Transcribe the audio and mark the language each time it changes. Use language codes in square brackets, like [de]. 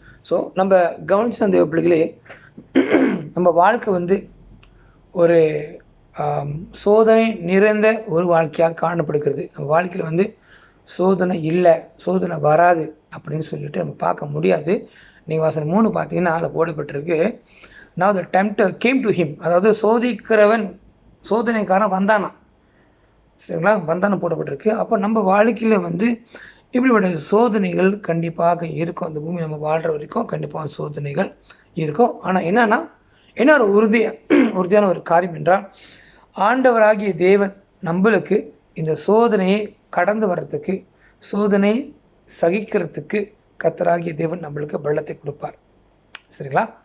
[ta] So நம்ம கவனிச்ச அந்த பிள்ளைகளே, நம்ம வாழ்க்கை ஒரு சோதனை நிறைந்த ஒரு வாழ்க்கையாக காணப்படுகிறது. நம்ம வாழ்க்கையில் சோதனை இல்லை, சோதனை வராது அப்படின்னு சொல்லிட்டு நம்ம பார்க்க முடியாது. நீங்கள் வசனம் 3 பார்த்தீங்கன்னா அதில் போடப்பட்டிருக்கு, [en] now the tempter came to him. [ta] அதாவது சோதிக்கிறவன், சோதனைக்காரன் வந்தானா. சரிங்களா? வந்தான போடப்பட்டிருக்கு. அப்போ நம்ம வாழ்க்கையில் இப்படிப்பட்ட சோதனைகள் கண்டிப்பாக இருக்கும். அந்த பூமி நம்ம வாழ்கிற வரைக்கும் கண்டிப்பாக சோதனைகள் இருக்கும். ஆனால் என்ன ஒரு உறுதியான ஒரு காரியம் என்றால், ஆண்டவராகிய தேவன் நம்மளுக்கு இந்த சோதனையை கடந்து வர்றதுக்கு, சோதனை சகிக்கிறதுக்கு கர்த்தராகிய தேவன் நம்மளுக்கு பலத்தை கொடுப்பார். சரிங்களா?